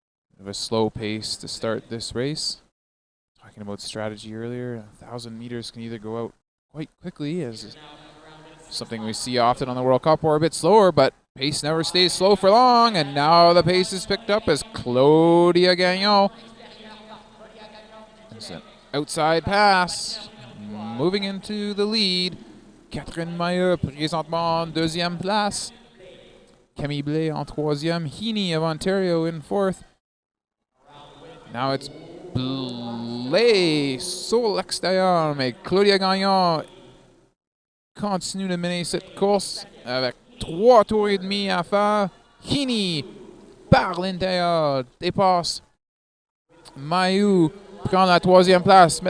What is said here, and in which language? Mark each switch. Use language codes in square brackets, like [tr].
[en] Bit of a slow pace to start this race. Talking about strategy earlier, 1,000 meters can either go out quite quickly, as something we see often on the World Cup, or a bit slower, but pace never stays slow for long, and now the pace is picked up as Claudia Gagnon. It's an outside pass, moving into the lead. [fr] Catherine Maillot, présentement en deuxième place. Camille Blais en troisième. [en] Heaney of Ontario in fourth. Now it's Blais [fr] sur l'extérieur, mais Claudia Gagnon continue de mener cette course avec 3 tours et demi à faire. Heaney par l'intérieur dépasse Maillot, prend la troisième place.